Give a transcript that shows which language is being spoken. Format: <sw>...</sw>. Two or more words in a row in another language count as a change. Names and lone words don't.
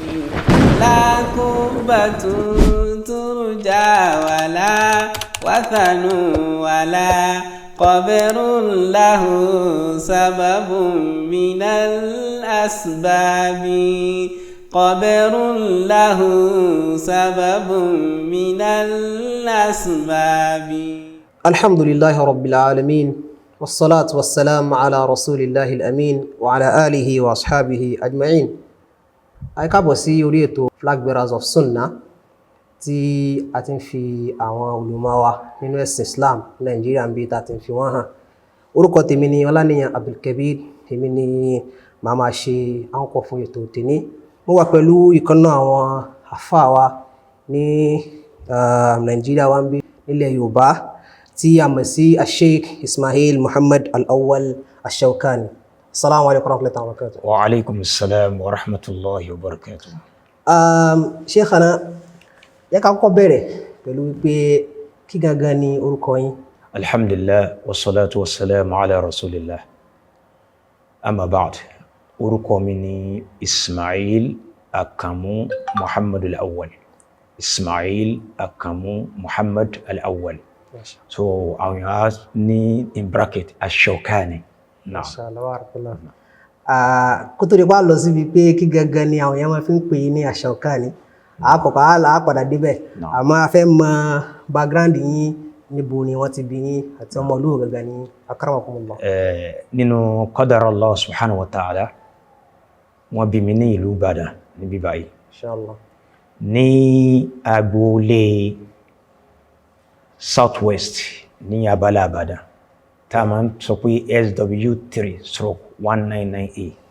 <ar>لا قربة ترجى ولا وثن ولا قبر له سبب من الأسباب قبر له سبب من الأسباب. الحمد لله رب العالمين والصلاة والسلام على رسول الله الأمين وعلى آله وأصحابه أجمعين.</ar> <yo>Ẹ káàbọ̀ sí orí ètò Flag Bearers of Sunnah tí a ti ń fi àwọn olùmọ̀ wa nínú ẹ̀sìn Islam Nàìjíríà ń bí ta ti ń fi wọ́n hàn. Orúkọ tèmi ni Ọláníyàn Abdulkabir, èmi ni màá máa ṣe àńkọ́ fún ètò tèmi. Mo wà pẹ̀lú ìkànnà àwọn àfáà wa ní Nàìjíríà wa ń bí nílẹ̀ Yorùbá tí a mọ̀ sí Sheikh Ismail Muhammad Al-Awwal Ash-Shawkani.</yo> <ar>السلام عليكم ورحمة الله وبركاته. وعليكم السلام ورحمة الله وبركاته.</ar> <yo>Sheikhana, yẹ ká kọ́kọ́ bẹ̀rẹ̀ pẹ̀lú wípé kí gangan ni orúkọ yín?</yo> <ar>الحمد لله والصلاة والسلام على رسول الله. أما بعد.</ar> <yo>Orúkọ mi ni Ismail Akamu Muhammad Al-Awwal. Ismail Akamu Muhammad Al-Awwal. So àwọn yàrá ní in bracket Ash-Shawkani. Kó tó di pa lọ síbi pé kí gangan ni àwọn èèyàn máa fi ń pè ní Ash-Shawkani, àkọ́kọ́ àpàdà débẹ̀, àmọ́ a fẹ́ mọ background yín, níbo ni wọ́n ti bí yín àti ọmọ olúwo gangan ni akramakumullah.</yo> <ar>Nínú قدر الله سبحانه وتعالى,</ar> <yo>wọ́n bí mi ní ìlú Ìbàdàn níbí báyìí. Inshallah. Ní agboolé Southwest ní abala Ìbàdàn tá a máa ń sọ pé SW3/199A.</yo>